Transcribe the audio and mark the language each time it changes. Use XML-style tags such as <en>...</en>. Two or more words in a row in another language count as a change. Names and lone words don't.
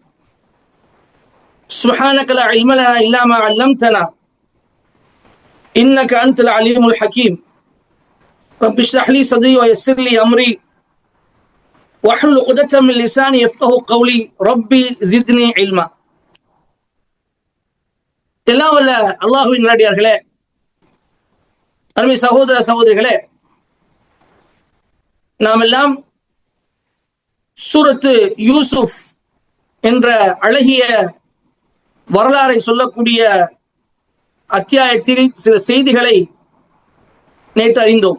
<ar>سبحانك لا علم لنا إلا ما علمتنا إنك أنت العليم الحكيم. رب اشرح لي صدري ويسر لي أمري واحلل عقدة من لساني يفقهوا قولي ربي زدني علما.</ar> <ta>எல்லாம் வல்ல அல்லாஹுவின் நல்லடியார்களே, அருமை சகோதர சகோதரிகளே, நாம் எல்லாம் சூரத்து யூசுப் என்ற அழகிய வரலாறை சொல்லக்கூடிய அத்தியாயத்தில் சில செய்திகளை நேற்று அறிந்தோம்.</ta>